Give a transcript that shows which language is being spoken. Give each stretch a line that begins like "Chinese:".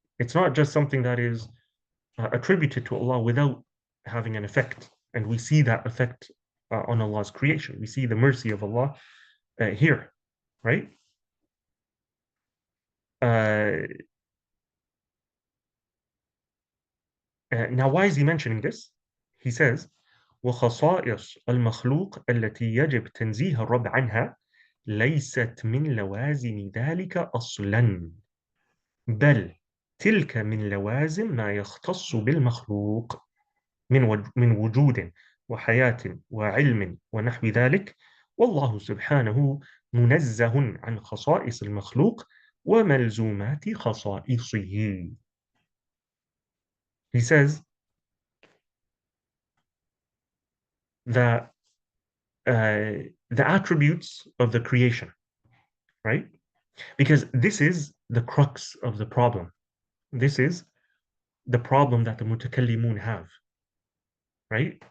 English: It's not just something that is attributed to Allah without having an effect. And we see that effect on Allah's creation. We see the mercy of Allah here, right? Uh, now, why is he mentioning this?
Arabic: He says, وخصائص المخلوق التي يجب تنزيه الرب عنها ليست من لوازم ذلك أصلا بل تلك من لوازم ما يختص بالمخلوق من وجود وحياة وعلم ونحو ذلك والله سبحانه منزه عن خصائص المخلوق وملزومات خصائصه.
English: He says that the attributes of the creation, right? Because this is the crux of the problem. This is the problem that the mutakallimun have. right?